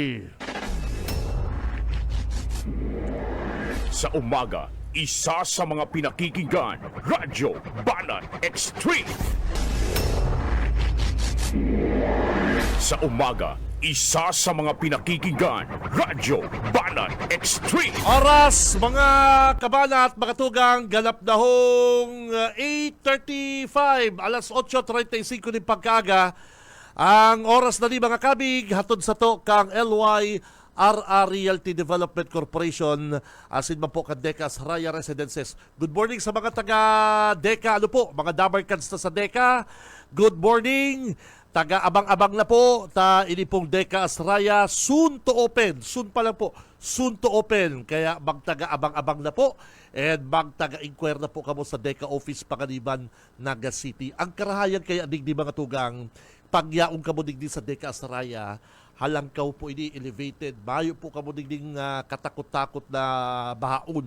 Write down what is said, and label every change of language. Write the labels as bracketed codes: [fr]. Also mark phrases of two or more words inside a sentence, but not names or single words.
[tl] Sa umaga, isa sa mga pinakikinggan, Radyo Banat Extreme. Sa umaga, isa sa mga pinakikinggan, Radyo Banat Extreme. [bik] Oras, mga kabanat, mga tugang, ganap na hong 8:35, alas 8:35 ng pagkaga. Ang oras na ni mga kabig, hatod sa to kang LYRR Realty Development Corporation, asin man po kang Deca Raya Residences. [en] Good morning [bik] sa mga taga Deca, ano po, mga Dabarkads na sa Deca. [en] Good morning, [bik] taga abang-abang na po, ini pong Deca Raya, [en] soon to open, [bik] soon pa lang po, soon to open, kaya magtaga abang-abang na po. And magtaga-inquire na po kamo sa Deca Office, Panganiban, Naga City. Ang karahayan kaya digdi mga tugang, pagyaong kamo digdi sa Deca Raya, halangkaw po ini elevated. Mayo po kamo digding katakot-takot na bahaon.